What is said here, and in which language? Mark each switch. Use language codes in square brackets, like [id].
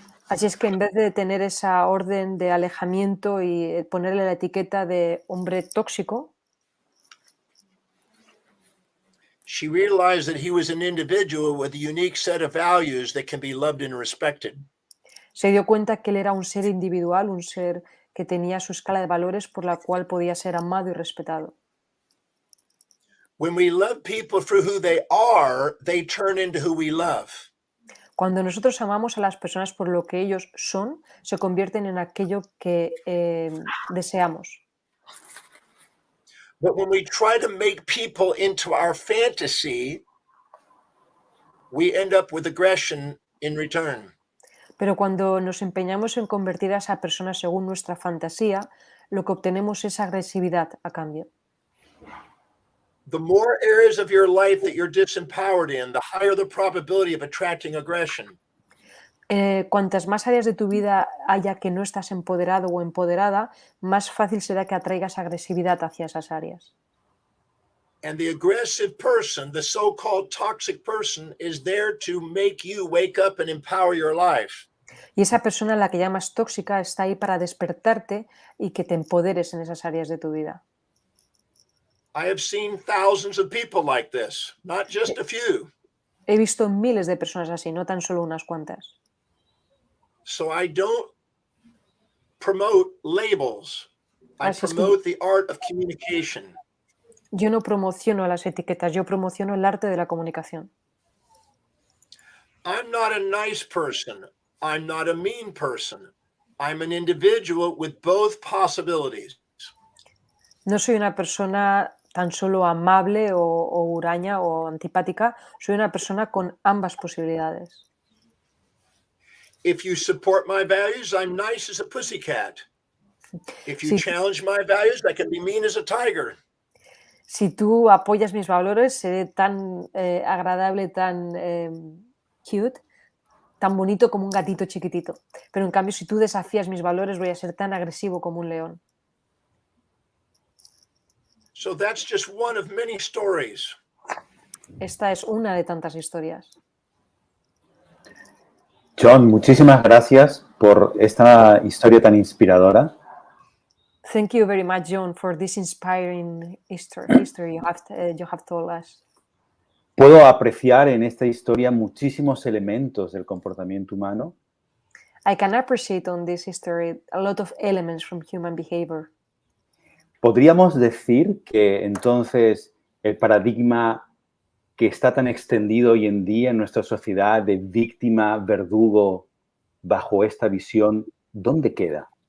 [es] Así es que en vez de tener esa orden de alejamiento y ponerle la etiqueta de hombre tóxico, [en] she realized that he was an individual with a unique set of values that can be loved and respected. [es] se dio cuenta que él era un ser individual, un ser que tenía su escala de valores por la cual podía ser amado y respetado. [en] When we love people for who they are, they turn into who we love. [es] Cuando nosotros amamos a las personas por lo que ellos son, se convierten en aquello que deseamos. [en] But when we try to make people into our fantasy, we end up with aggression in return. [es] Pero cuando nos empeñamos en convertir a esa persona según nuestra fantasía, lo que obtenemos es agresividad a cambio. [en] The more areas of your life that you're disempowered in, the higher the probability of attracting aggression. [es] Cuantas más áreas de tu vida haya que no estás empoderado o empoderada, más fácil será que atraigas agresividad hacia esas áreas. [en] And the aggressive person, the so-called toxic person, is there to make you wake up and empower your life. [es] Y esa persona a la que llamas tóxica está ahí para despertarte y que te empoderes en esas áreas de tu vida. [en] I have seen thousands of people like this, not just a few. [es] He visto miles de personas así, no tan solo unas cuantas. [en] So I don't promote labels. I [es] Así es que [en] promote the art of communication. [es] yo no promociono las etiquetas, yo promociono el arte de la comunicación. [en] I'm not a nice person. I'm not a mean person. I'm an individual with both possibilities. [es] No soy una persona tan solo amable o huraña o antipática, soy una persona con ambas posibilidades. [en] If you support my values, I'm nice as a pussycat. If you [es] Sí. [en] challenge my values, I can be mean as a tiger. [es] Si tú apoyas mis valores, seré tan agradable, tan cute, tan bonito como un gatito chiquitito. Pero en cambio, si tú desafías mis valores, voy a ser tan agresivo como un león. [en] So that's just one of many stories. [es] Esta es una de tantas historias. John, muchísimas gracias por esta historia tan inspiradora. [en] Thank you very much, John, for this inspiring history you have told us. [es] Puedo apreciar en esta historia muchísimos elementos del comportamiento humano. [en] I can appreciate on this history a lot of elements from human behavior. [es] ¿Podríamos decir que entonces el paradigma que está tan extendido hoy en día en nuestra sociedad de víctima, verdugo, bajo esta visión, ¿dónde queda?